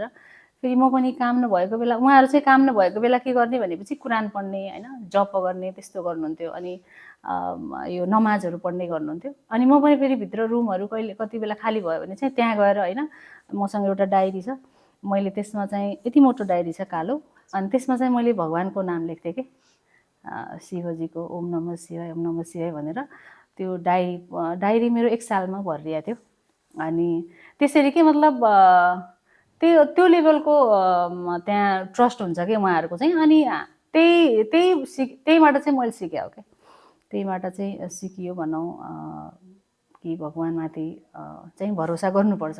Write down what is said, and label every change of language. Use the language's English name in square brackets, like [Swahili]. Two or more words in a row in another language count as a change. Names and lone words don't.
[Nepali] फेरि म पनि काम नभएको बेला उहाँहरू चाहिँ काम नभएको बेला के गर्ने भनेपछि कुरान पढ्ने होइन, जप गर्ने त्यस्तो गर्नुहुन्थ्यो। अनि यो नमाजहरू पढ्ने गर्नुहुन्थ्यो। अनि म पनि फेरि भित्र रुमहरू कति बेला खाली भयो भने चाहिँ त्यहाँ गएर होइन, मसँग एउटा डायरी छ, मैले त्यसमा चाहिँ यति मोटो डायरी छ कालो, अनि त्यसमा चाहिँ मैले भगवानको नाम लेख्थेँ कि शिवजीको [Sanskrit] ओम नमः शिवाय ओम नमः शिवाय [Nepali] भनेर। त्यो डायरी मेरो 1 सालमा भरिएको थियो। अनि त्यसरी के मतलब त्यो लेभलको त्यहाँ ट्रस्ट हुन्छ कि उहाँहरूको चाहिँ। अनि त्यहीबाट चाहिँ मैले सिकेँ हो क्या, त्यहीबाट चाहिँ सिकियो भनौँ कि भगवानमाथि चाहिँ भरोसा गर्नुपर्छ।